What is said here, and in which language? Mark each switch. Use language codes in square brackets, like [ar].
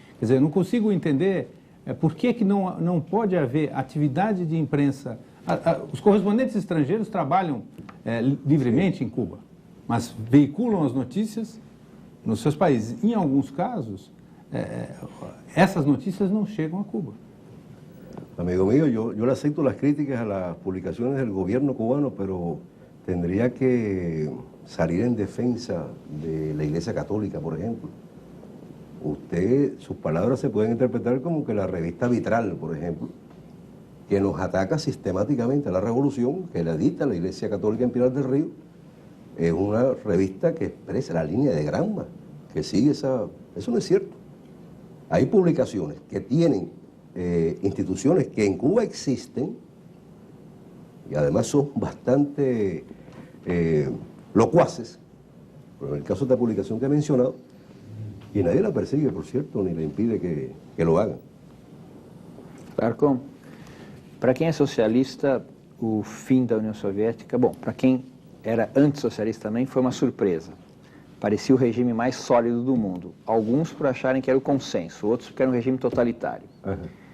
[pt] Quer dizer, eu não consigo entender por que não pode haver atividade de imprensa. Os correspondentes estrangeiros trabalham livremente em Cuba, mas veiculam as notícias nos seus países. Em alguns casos, essas notícias não chegam a Cuba. [es] Amigo mío, yo le acepto las críticas a las publicaciones del gobierno cubano, pero tendría que salir en defensa de la Iglesia Católica, por ejemplo. Sus palabras se pueden interpretar como que la revista Vitral, por ejemplo, que nos ataca sistemáticamente a la revolución, que la edita la Iglesia Católica en Pinar del Río, es una revista que expresa la línea de Granma, que sigue esa... Eso no es cierto. Hay publicaciones que tienen instituciones que en Cuba existen y además son bastante locuaces, pero en el caso de esta publicación que he mencionado, y nadie la persigue, por cierto, ni le impide que lo hagan. [pt] Arcon, para quem é socialista, o fim da União Soviética, bom, para quem era antissocialista também, foi uma surpresa. Parecia o regime mais sólido do mundo. Alguns por acharem que era o consenso, outros porque era um regime totalitário. Uhum.